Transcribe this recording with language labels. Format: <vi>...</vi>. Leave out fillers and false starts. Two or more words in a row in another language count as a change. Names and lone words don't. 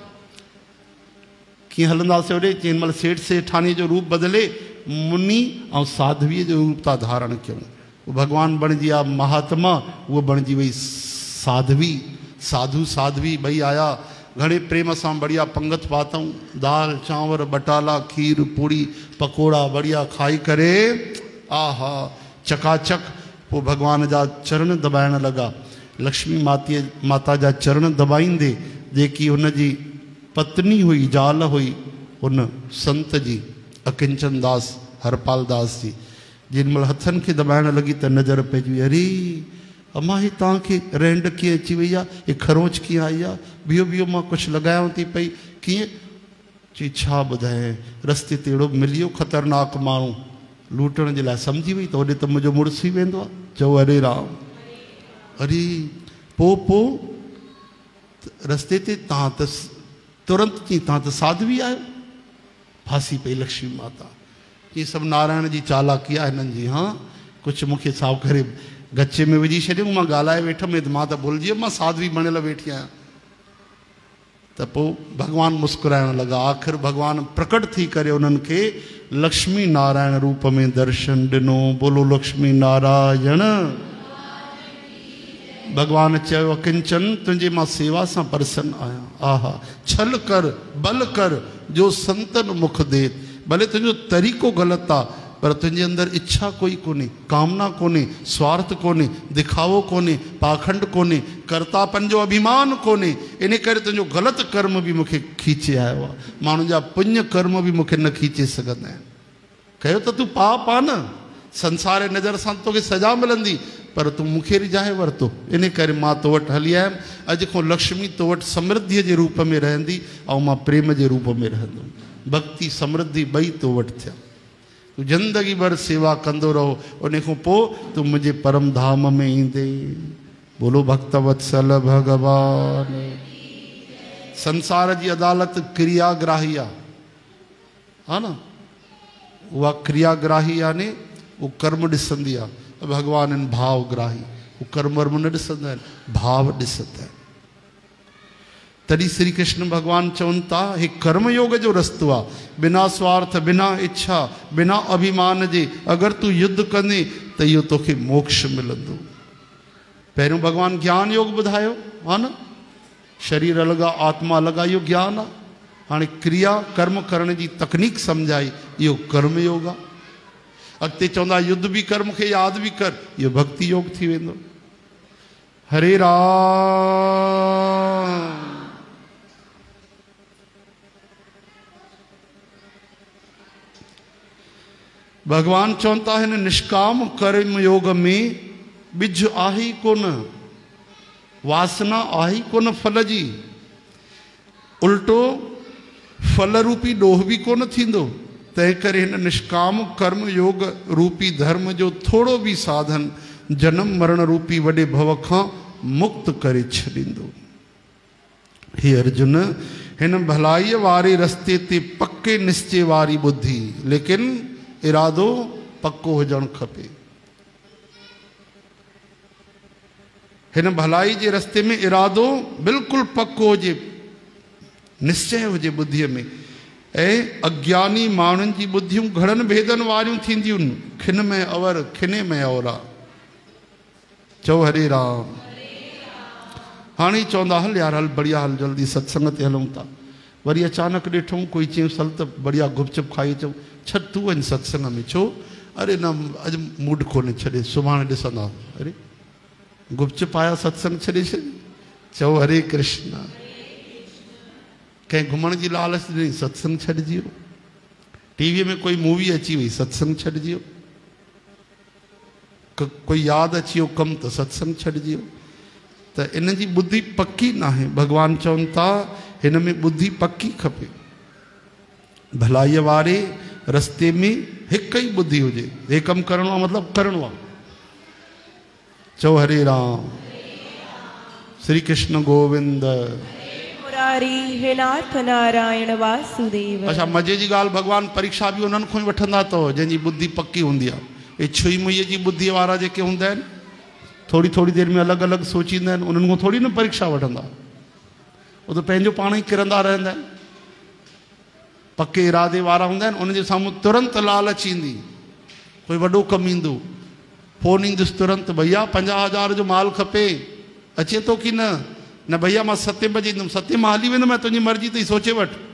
<sd>कीअं हलंदासीं होॾे? चई हिन महिल सेठ सेठानी जो रूप बदिले मुनि ऐं साध्वीअ जो रूप था धारण कयूं। उहो भॻवानु बणिजी आहे महात्मा, उहो बणिजी वई साध्वी। साधु साध्वी ॿई आया, घणे प्रेम सां बढ़िया पंगत पातऊं, दाल चांवर बटाला खीर पूड़ी पकोड़ा बढ़िया खाई करे आहा चकाचक। पोइ भॻवान जा चरण दॿाइण लॻा। लक्ष्मी माता जा चरण दॿाईंदे जेकी हुनजी पत्नी हुई, ज़ाल हुई, हुन संत जी अकिंचन दास हरपाल दास जी, जिन महिल हथनि खे दॿाइण लॻी त नज़र पइजी वई, अरे अम्मा ही तव्हांखे रेंड कीअं अची वई आहे, हे खरोच कीअं आई आहे, बीहो बीहो मां कुझु लॻायांव थी पई। कीअं? चई छा ॿुधाए, रस्ते ते अहिड़ो मिलियो ख़तरनाक माण्हू लूटण जे लाइ, सम्झी वई त होॾे त मुंहिंजो मुड़ुसु ई वेंदो आहे। चओ हरे राम। अरे पोइ रस्ते ते तव्हां त तुरंत चई तव्हां त साध्वी आहियो। फासी पई लक्ष्मी माता। ये सभु नारायण जी चालाकी आहे हिननि जी। हाँ कुझु मूंखे साफ़ करे गचे में विझी छॾियऊं, मां ॻाल्हाए वेठुमि त मां त भुलिजी वियुमि मां साध्वी बणियल वेठी आहियां। त पोइ भॻवानु मुस्कुराइण लॻा। आख़िर भॻवानु प्रकट थी करे उन्हनि खे लक्ष्मी नारायण रूप में दर्शन ॾिनो। बोलो लक्ष्मी नारायण। भॻवानु चयो अकिंचन तुंहिंजे मां सेवा सां प्रसन्न आहियां।</sd> <hi>आहा छल कर बल कर जो संतन मुख दे।</hi> <sd>भले तुंहिंजो तरीक़ो ग़लति आहे पर तुंहिंजे अंदरि इच्छा कोई कोन्हे, कामना कोन्हे, स्वार्थ कोन्हे, दिखावो कोन्हे, पाखंड कोन्हे, कर्तापन जो अभिमान कोन्हे। इन करे तुंहिंजो ग़लति कर्म बि मूंखे खीचे आयो आहे। माण्हुनि जा पुण्य कर्म बि मूंखे न खीचे सघंदा आहिनि। कयो त तूं पाप आहे न, संसार नज़र सां तोखे सजा मिलंदी, पर तूं मूंखे रिझाए वरितो। इन करे मां तो वटि हली आयमि। अॼु खां लक्ष्मी तो वटि समृद्धीअ जे रूप में रहंदी ऐं मां प्रेम जे रूप में रहंदुमि। भक्ति समृद्धि ॿई तो वटि थिया। तूं ज़िंदगी भर सेवा कंदो रहो, उन खां पोइ तूं मुंहिंजे परम धाम में ईंदे। बोलो भक्त वत्सल भगवान। संसार जी अदालत क्रियाग्राही आहे, हा न। उहा क्रियाग्राही यानी वो कर्म ॾिसंदी आहे। भगवान आहिनि भावग्राही, वो कर्म वर्म न ॾिसंदा आहिनि, भाव ॾिसंदा आहिनि। तॾहिं श्री कृष्ण भगवान चवनि था हे कर्म योग जो रस्तो आहे। बिना स्वार्थ, बिना इच्छा, बिना अभिमान जे अगरि तूं युद्ध कंदे त इहो तोखे मोक्ष मिलंदो। पहिरियों भगवान ज्ञान योग ॿुधायो, हा न। शरीर अलॻि आहे, आत्मा अलॻि आहे, इहो ज्ञान आहे। हाणे क्रिया कर्म करण जी तकनीक सम्झाई, इहो कर्म योग आहे। अॻिते चवंदा युद्ध बि कर, मूंखे यादि बि कर, इहो भक्ति योग थी वेंदो। हरे राम। भगवान चवनि था हिन निष्काम कर्म योग में बिज आहे ई कोन, वासना आहे ई कोन फल जी। उल्टो फल रूपी ॾोह बि कोन थींदो। तंहिं करे हिन निष्काम कर्म योग रूपी धर्म जो थोरो बि साधन जन्म मरण रूपी वॾे भव खां मुक्त करे छॾींदो। हे अर्जुन, हिन भलाईअ वारे रस्ते ते पके निश्चय वारी बुद्धि, लेकिन इरादो पक्को हुजणु खपे। हिन भलाई जे रस्ते में इरादो बिल्कुलु पक्को हुजे, निश्चय हुजे बुद्धीअ में। ऐं अज्ञानी माण्हुनि जी बुद्धियूं घणनि भेदनि वारियूं थींदियूं आहिनि। खिन में अवर, खिने में अवरा। चओ हरे राम। हाणे चवंदा हल यार, हल बढ़िया, हल जल्दी सत्संग ते हलूं था। वरी अचानक ॾिठूं कोई चयूं सल त बढ़िया गुपचुप खाई अचूं। छॾ तूं वञ सत्संग में। छो? अरे न अॼु मूड कोन्हे, छॾे सुभाणे ॾिसंदा। अरे गुपचुप आया सत्संग छॾे छॾ। चओ हरे कृष्ण। कंहिं घुमण जी लालच ॾिनी, सत्संग छॾिजी वियो। टीवीअ में कोई मूवी अची वई, सत्संग छॾिजी वियो। कोई यादि अची वियो कमु त सत्संग छॾिजी वियो। त इन जी बुद्धि पकी न आहे। भॻवान चवनि था हिन में बुद्धि पकी खपे। भलाईअ वारे रस्ते में हिकु ई बुद्धि हुजे। हे कमु करिणो आहे मतिलबु करिणो आहे। चओ हरे राम। श्री कृष्ण गोविंद। हे नाथ नारायण वासुदेव। अच्छा, मज़े जी ॻाल्हि, भॻवान परीक्षा बि उन्हनि खां ई वठंदा अथव जंहिंजी बुद्धि पकी हूंदी आहे। ये छुई मुई जी बुद्धि वारा जेके हुंदा आहिनि थोड़ी थोड़ी देर में अलग अलग सोचींदा आहिनि उन्हनि खां थोड़ी न परीक्षा वठंदा</sd> <hi>वो तो</hi> <sd>पंहिंजो पाण ई किरंदा रहंदा आहिनि पक्के इरादे वारा हुंदा आहिनि उन्हनि जे साम्हूं तुरंत लालच ईंदी कोई वॾो कमु ईंदो फोन ईंदुसि तुरंत भैया 50,000 जो माल खपे अचे तो कि न भैया मां 7 बजे ईंदुमि 7 मां हली वेंदुमि मैं तुंहिंजी मर्ज़ी अथई सोचे वठ</sd>